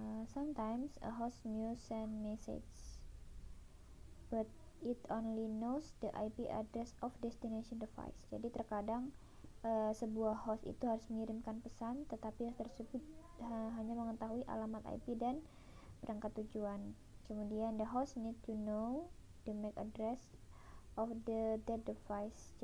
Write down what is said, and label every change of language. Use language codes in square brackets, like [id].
[en] Sometimes a host may send message, but it only knows the IP address of destination device. [id] Jadi terkadang sebuah host itu harus mengirimkan pesan, tetapi host tersebut hanya mengetahui alamat IP dan perangkat tujuan. Kemudian [en] the host need to know the MAC address of that device.